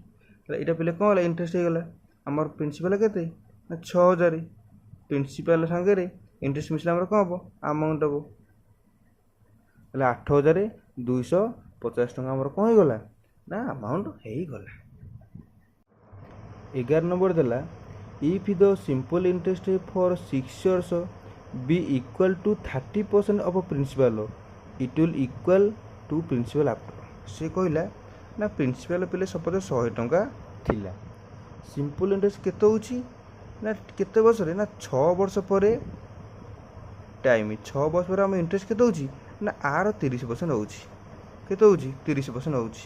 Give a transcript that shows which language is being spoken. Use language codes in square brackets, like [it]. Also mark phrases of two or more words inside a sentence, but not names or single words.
[or] ତାହେଲେ ଏଇଟା ପିଲା କ'ଣ ହେଲା ଇଣ୍ଟରେଷ୍ଟ ହେଇଗଲା। ଆମର ପ୍ରିନ୍ସିପାଲ କେତେ ନା 6000, ପ୍ରିନ୍ସିପାଲ ସାଙ୍ଗରେ ଇଣ୍ଟରେଷ୍ଟ ମିଶିଲେ ଆମର କ'ଣ ହେବ ଆମାଉଣ୍ଟ ହେବ। ତାହେଲେ 8250 ଟଙ୍କା ଆମର କ'ଣ ହେଇଗଲା ନା ଆମାଉଣ୍ଟ ହେଇଗଲା। [en] 11 [or] ନମ୍ବର ଦେଲା [en] if the simple interest for 6 years be equal to 30% of principal it will equal to principal after। [or] ସେ କହିଲା ନା ପ୍ରିନ୍ସିପାଲ ପିଲେ ସପୋଜ 100 ଟଙ୍କା ଥିଲା, [en] simple interest [or] କେତେ ହେଉଛି ନା କେତେ ବର୍ଷରେ ନା 6 ବର୍ଷ ପରେ ଟାଇମ୍। 6 ବର୍ଷ ପରେ ଆମ ଇଣ୍ଟରେଷ୍ଟ କେତେ ହେଉଛି ନା ଆର 30% ହେଉଛି। କେତେ ହେଉଛି 30% ହେଉଛି।